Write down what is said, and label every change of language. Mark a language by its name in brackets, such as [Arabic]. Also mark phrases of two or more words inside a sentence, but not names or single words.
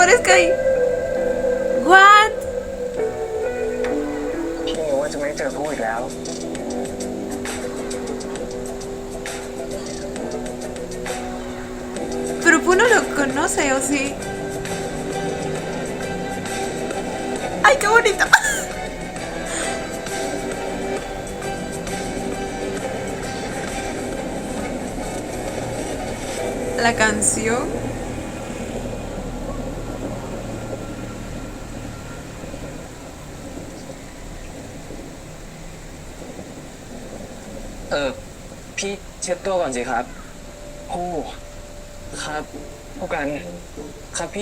[English] Fukai. What? [Thai] พี่รู้ว่าจะไม่เจอผู้อีกแล้ว [Spanish] Pero Pu no lo conoce, ¿o sí? ¡Ay, qué bonito! La canción. [Thai] Ờ, พี่เช็ดตัวก่อนสิครับผู้ครับผู้กัน ครับพี่